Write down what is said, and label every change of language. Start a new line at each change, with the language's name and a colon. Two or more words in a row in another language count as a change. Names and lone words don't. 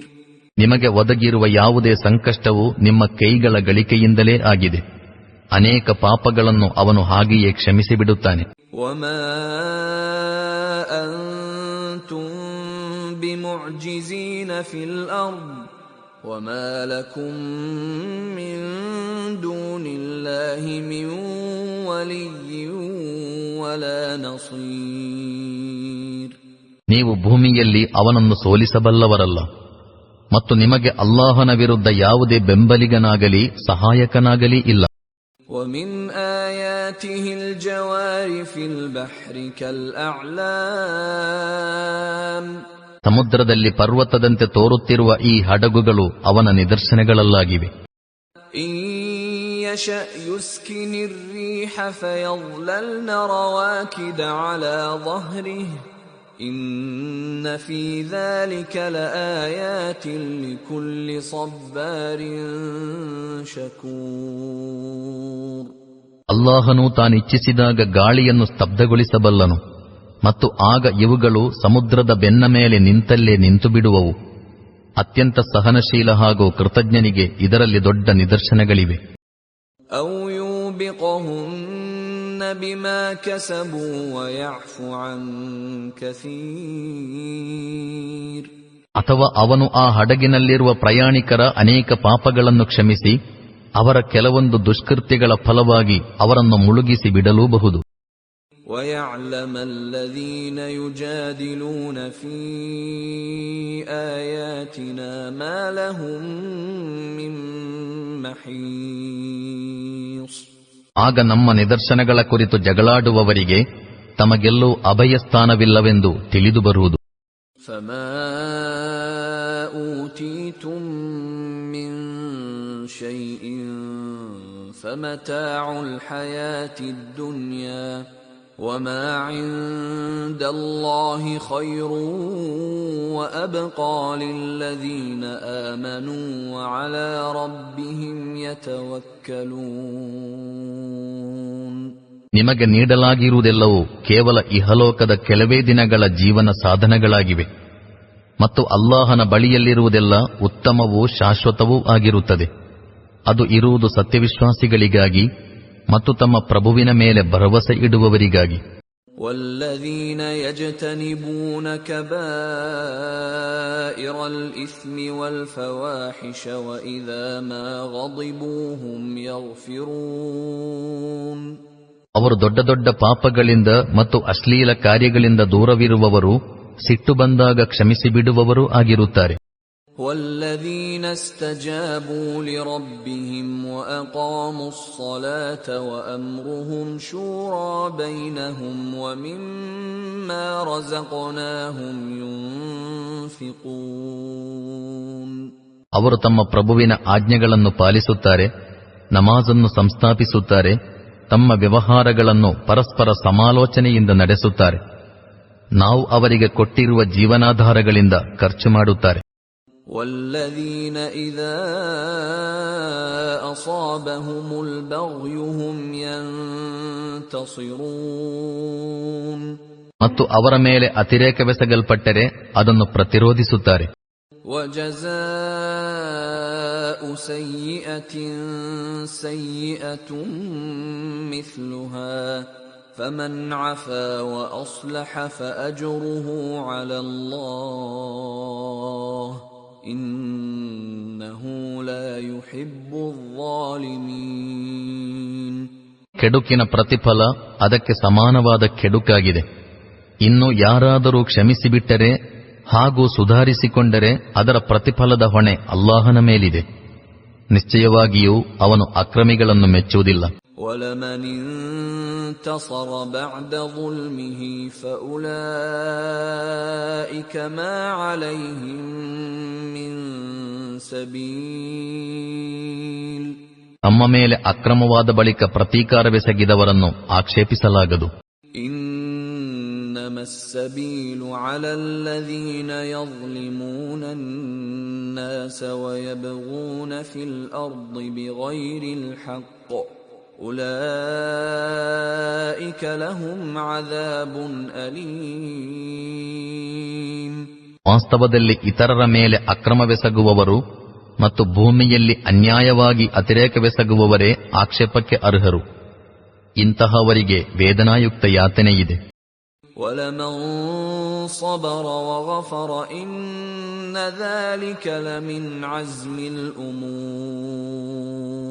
Kannada: ನಿಮಗೆ ಒದಗಿರುವ ಯಾವುದೇ ಸಂಕಷ್ಟವು ನಿಮ್ಮ ಕೈಗಳ ಗಳಿಕೆಯಿಂದಲೇ ಆಗಿದೆ. ಅನೇಕ ಪಾಪಗಳನ್ನು ಅವನು ಹಾಗೆಯೇ ಕ್ಷಮಿಸಿಬಿಡುತ್ತಾನೆ.
Arabic: وما أنتم بمعجزين في الأرض وما لكم من دون الله من ولي ولا نصير.
Kannada: ನೀವು ಭೂಮಿಯಲ್ಲಿ ಅವನನ್ನು ಸೋಲಿಸಬಲ್ಲವರಲ್ಲ ಮತ್ತು ನಿಮಗೆ ಅಲ್ಲಾಹನ ವಿರುದ್ಧ ಯಾವುದೇ ಬೆಂಬಲಿಗನಾಗಲಿ ಸಹಾಯಕನಾಗಲಿ ಇಲ್ಲ.
Arabic: ومن آياته الجوار في البحر كالأعلام.
Kannada: ಸಮುದ್ರದಲ್ಲಿ ಪರ್ವತದಂತೆ ತೋರುತ್ತಿರುವ ಈ ಹಡಗುಗಳು ಅವನ ನಿದರ್ಶನಗಳಲ್ಲಾಗಿವೆ.
Arabic: إن يشأ يسكن الريح فيظللن رواكد على ظهره إن في ذلك لآيات لكل صبار شكور.
Kannada: ಅಲ್ಲಾಹನು ತಾನಿಚ್ಛಿಸಿದಾಗ ಗಾಳಿಯನ್ನು ಸ್ತಬ್ಧಗೊಳಿಸಬಲ್ಲನು ಮತ್ತು ಆಗ ಇವುಗಳು ಸಮುದ್ರದ ಬೆನ್ನ ಮೇಲೆ ನಿಂತಲ್ಲೇ ನಿಂತು ಬಿಡುವವು. ಅತ್ಯಂತ ಸಹನಶೀಲ ಹಾಗೂ ಕೃತಜ್ಞನಿಗೆ ಇದರಲ್ಲಿ ದೊಡ್ಡ ನಿದರ್ಶನಗಳಿವೆ.
Arabic: أو يوبقهن بما كسبوا ويعفو عن كثير.
Kannada: ಅಥವಾ ಅವನು ಆ ಹಡಗಿನಲ್ಲಿರುವ ಪ್ರಯಾಣಿಕರ ಅನೇಕ ಪಾಪಗಳನ್ನು ಕ್ಷಮಿಸಿ ಅವರ ಕೆಲವೊಂದು ದುಷ್ಕೃತ್ಯಗಳ ಫಲವಾಗಿ ಅವರನ್ನು ಮುಳುಗಿಸಿ ಬಿಡಲೂಬಹುದು.
Arabic: ويعلم الذين يجادلون في آياتنا ما لهم من محيص.
Kannada: ಆಗ ನಮ್ಮ ನಿದರ್ಶನಗಳ ಕುರಿತು ಜಗಳಾಡುವವರಿಗೆ ತಮಗೆಲ್ಲೂ ಅಭಯಸ್ಥಾನವಿಲ್ಲವೆಂದು ತಿಳಿದು ಬರುವುದು.
Arabic: فما أوتيتم من شيء فمتاع الحياة الدنيا وما عند الله خير وأبقى للذين آمنوا وعلى ربهم يتوكلون.
Kannada: ನಿಮಗೆ ನೀಡಲಾಗಿರುವುದೆಲ್ಲವೂ ಕೇವಲ ಇಹಲೋಕದ ಕೆಲವೇ ದಿನಗಳ ಜೀವನ ಸಾಧನಗಳಾಗಿವೆ ಮತ್ತು ಅಲ್ಲಾಹನ ಬಳಿಯಲ್ಲಿರುವುದೆಲ್ಲ ಉತ್ತಮವೂ ಶಾಶ್ವತವೂ ಆಗಿರುತ್ತದೆ. ಅದು ಇರುವುದು ಸತ್ಯವಿಶ್ವಾಸಿಗಳಿಗಾಗಿ ಮತ್ತು ತಮ್ಮ ಪ್ರಭುವಿನ ಮೇಲೆ ಭರವಸೆ ಇಡುವವರಿಗಾಗಿ.
Arabic: والذين يجتنبون كبائر الإثم والفواحش وإذا ما غضبوا هم يغفرون.
Kannada: ಅವರು ದೊಡ್ಡ ದೊಡ್ಡ ಪಾಪಗಳಿಂದ ಮತ್ತು ಅಶ್ಲೀಲ ಕಾರ್ಯಗಳಿಂದ ದೂರವಿರುವವರು, ಸಿಟ್ಟು ಬಂದಾಗ ಕ್ಷಮಿಸಿಬಿಡುವವರೂ ಆಗಿರುತ್ತಾರೆ.
Arabic: والذين استجابوا لربهم وأقاموا الصلاة وأمرهم شورى بينهم ومما رزقناهم ينفقون.
Kannada: ಅವರು ತಮ್ಮ ಪ್ರಭುವಿನ ಆಜ್ಞೆಗಳನ್ನು ಪಾಲಿಸುತ್ತಾರೆ, ನಮಾಜನ್ನು ಸಂಸ್ಥಾಪಿಸುತ್ತಾರೆ, ತಮ್ಮ ವ್ಯವಹಾರಗಳನ್ನು ಪರಸ್ಪರ ಸಮಾಲೋಚನೆಯಿಂದ ನಡೆಸುತ್ತಾರೆ. ನಾವು ಅವರಿಗೆ ಕೊಟ್ಟಿರುವ ಜೀವನಾಧಾರಗಳಿಂದ ಖರ್ಚು ಮಾಡುತ್ತಾರೆ.
Arabic: والذين إذا أصابهم البغي هم ينتصرون.
Kannada: ಮತ್ತು ಅವರ ಮೇಲೆ ಅತಿರೇಕವೆಸಗಲ್ಪಟ್ಟರೆ ಅದನ್ನು ಪ್ರತಿರೋಧಿಸುತ್ತಾರೆ.
Arabic: وجزاء سيئة سيئة مثلها فمن عفا وأصلح فأجره على الله إنه لا يحب الظالمين.
Kannada: ಕೆಡುಕಿನ ಪ್ರತಿಫಲ ಅದಕ್ಕೆ ಸಮಾನವಾದ ಕೆಡುಕಾಗಿದೆ. ಇನ್ನು ಯಾರಾದರೂ ಕ್ಷಮಿಸಿಬಿಟ್ಟರೆ ಹಾಗೂ ಸುಧಾರಿಸಿಕೊಂಡರೆ ಅದರ ಪ್ರತಿಫಲದ ಹೊಣೆ ಅಲ್ಲಾಹನ ಮೇಲಿದೆ. ನಿಶ್ಚಯವಾಗಿಯೂ ಅವನು ಅಕ್ರಮಿಗಳನ್ನು ಮೆಚ್ಚುವುದಿಲ್ಲ.
Arabic: وَلَمَنِ انتَصَرَ بَعْدَ ظُلْمِهِ فَأُولَئِكَ مَا عَلَيْهِمْ مِنْ سَبِيلٍ.
Kannada: ತಮ್ಮ ಮೇಲೆ ಅಕ್ರಮವಾದ ಬಳಿಕ ಪ್ರತೀಕಾರವೆಸಗಿದವರನ್ನು ಆಕ್ಷೇಪಿಸಲಾಗದು.
Arabic: إنما السبيل على الذين يظلمون الناس ويبغون في الأرض بغير الحق أولئك لهم عذاب أليم.
Kannada: ವಾಸ್ತವದಲ್ಲಿ ಇತರರ ಮೇಲೆ ಅಕ್ರಮವೆಸಗುವವರು ಮತ್ತು ಭೂಮಿಯಲ್ಲಿ ಅನ್ಯಾಯವಾಗಿ ಅತಿರೇಕವೆಸಗುವವರೇ ಆಕ್ಷೇಪಕ್ಕೆ ಅರ್ಹರು. ಇಂತಹವರಿಗೆ ವೇದನಾಯುಕ್ತ ಯಾತನೆಯಿದೆ.
Arabic: وَلَمَنْ صَبَرَ وَغَفَرَ إِنَّ ذَلِكَ لَمِنْ عَزْمِ الْأُمُورِ.